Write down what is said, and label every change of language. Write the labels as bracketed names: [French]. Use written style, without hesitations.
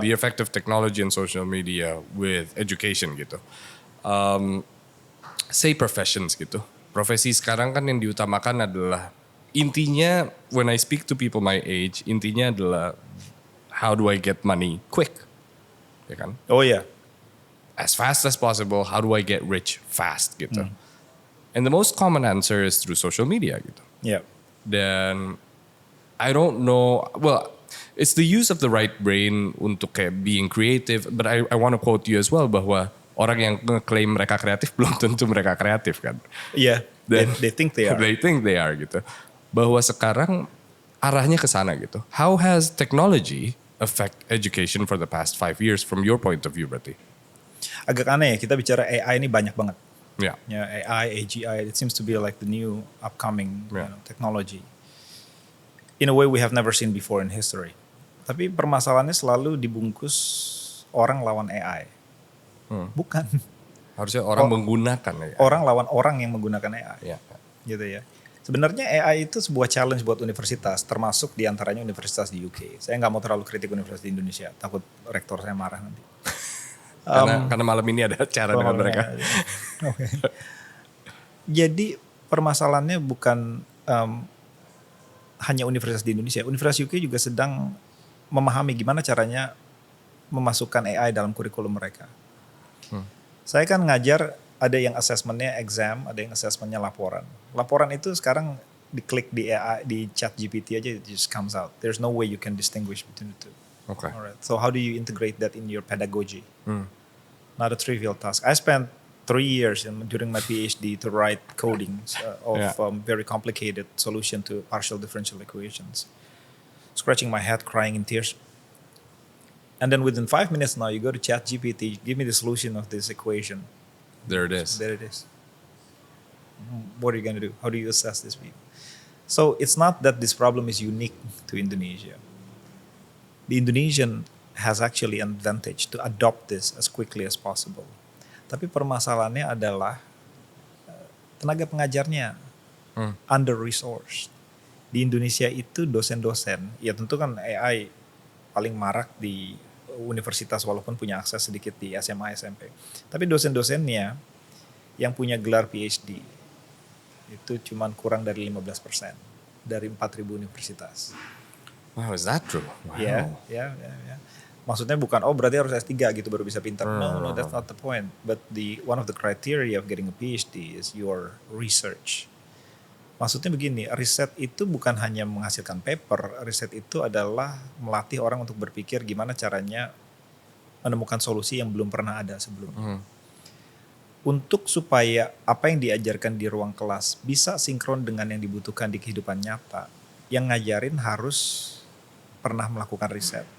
[English] The effect of technology and social media with education [Indonesian] gitu. [English] Say professions [Indonesian] gitu. Profesi sekarang kan yang diutamakan adalah intinya [English] when I speak to people my age, [Indonesian] intinya adalah [English] how do I get money quick, [Indonesian] ya kan? [English] Oh yeah. As fast as possible, how do I get rich fast [Indonesian] gitu. [English] And the most common answer is through social media [Indonesian] gitu. [English] Yeah. [Indonesian] Dan [English] I don't know, well, it's the use of the right brain [Indonesian] untuk kayak [English] being creative, but I want to quote you as well [Indonesian] bahwa orang yang nge-claim mereka kreatif belum tentu mereka kreatif kan. [English] Yeah. They think they are. They think they are [Indonesian] gitu. Bahwa sekarang arahnya ke sana gitu. [English] How has technology affect education for the past 5 years from your point of view [Indonesian] berarti? Agak aneh ya, kita bicara AI ini banyak banget. [English] Yeah. [Indonesian] Ya, [English] AI, AGI, it seems to be like the new upcoming technology. In a way we have never seen before in history. [Indonesian] Tapi permasalahannya selalu dibungkus orang lawan AI. Bukan. Harusnya orang menggunakan ya. Orang lawan orang yang menggunakan AI. Ya. Gitu ya. Sebenarnya AI itu sebuah challenge buat universitas, termasuk diantaranya universitas di UK. Saya nggak mau terlalu kritik universitas di Indonesia, takut rektor saya marah nanti. Karena malam ini ada acara dengan mereka. Okay. Jadi permasalahannya bukan hanya universitas di Indonesia. Universitas UK juga sedang memahami gimana caranya memasukkan AI dalam kurikulum mereka. Saya kan ngajar, ada yang assessmentnya exam, ada yang assessmentnya laporan. Laporan itu sekarang diklik di AI, di chat GPT aja, [English] it just comes out. There's no way you can distinguish between the two. Okay. Alright. So how do you integrate that in your pedagogy? Not a trivial task. I spent 3 years during my PhD to write codings of very complicated solution to partial differential equations. Scratching my head, crying in tears. And then within 5 minutes now, you go to ChatGPT, give me the solution of this equation. There it is. There it is. What are you going to do? How do you assess this people? So it's not that this problem is unique to Indonesia. The Indonesian has actually an advantage to adopt this as quickly as possible. [Indonesian] Tapi permasalahannya adalah tenaga pengajarnya [English] under-resourced. [Indonesian] Di Indonesia itu dosen-dosen, ya tentu kan AI paling marak di universitas walaupun punya akses sedikit di SMA, SMP. Tapi dosen-dosennya yang punya gelar PhD itu cuman kurang dari 15% dari 4.000 universitas. [English] Wow, is that true? Wow. [Indonesian] Ya. Maksudnya bukan berarti harus S3 gitu baru bisa pintar. [English] No, that's not the point. But one of the criteria of getting a PhD is your research. [Indonesian] Maksudnya begini, riset itu bukan hanya menghasilkan paper, riset itu adalah melatih orang untuk berpikir gimana caranya menemukan solusi yang belum pernah ada sebelumnya. Untuk supaya apa yang diajarkan di ruang kelas bisa sinkron dengan yang dibutuhkan di kehidupan nyata, yang ngajarin harus pernah melakukan riset.